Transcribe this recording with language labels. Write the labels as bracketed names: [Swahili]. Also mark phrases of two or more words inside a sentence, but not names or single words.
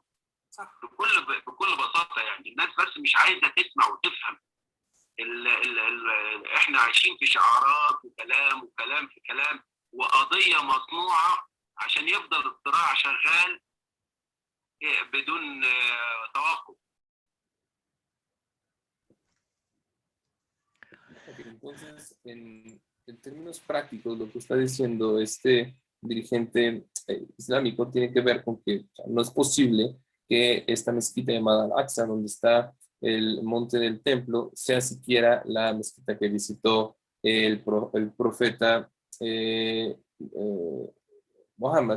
[Arabic] بكل بساطه يعني. الناس بس مش عايزه تسمع وتفهم. احنا عايشين في شعارات وكلام في كلام، وقضيه مصنوعه عشان يفضل الصراع شغال بدون توقف. [Spanish] Entonces, en términos prácticos, lo que está diciendo este dirigente islámico tiene que ver con que no es posible que esta mezquita llamada Al-Aqsa, donde está el monte del templo, sea siquiera la mezquita que visitó el profeta Muhammad.